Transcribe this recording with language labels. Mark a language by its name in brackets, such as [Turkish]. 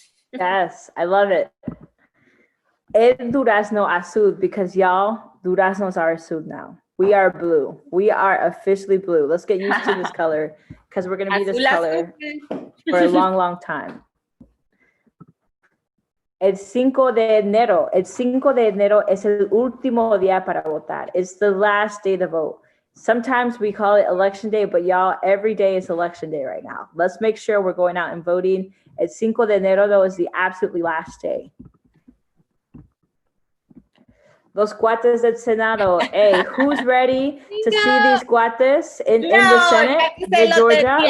[English] Yes, I love it. [Spanish] El durazno azul, [English] because y'all, duraznos are azul now. We are blue. We are officially blue. Let's get used to this color because we're going to be this color for a long, long time. [Spanish] El 5 de enero. El 5 de enero es el último día para votar. [English] It's the last day to vote. Sometimes we call it election day, but y'all, every day is election day right now. Let's make sure we're going out and voting. [Spanish] El 5 de enero, [English] though, is the absolutely last day. [Spanish] Los cuates del Senado. [English] Hey, who's ready to see these cuates in the Senate de Georgia?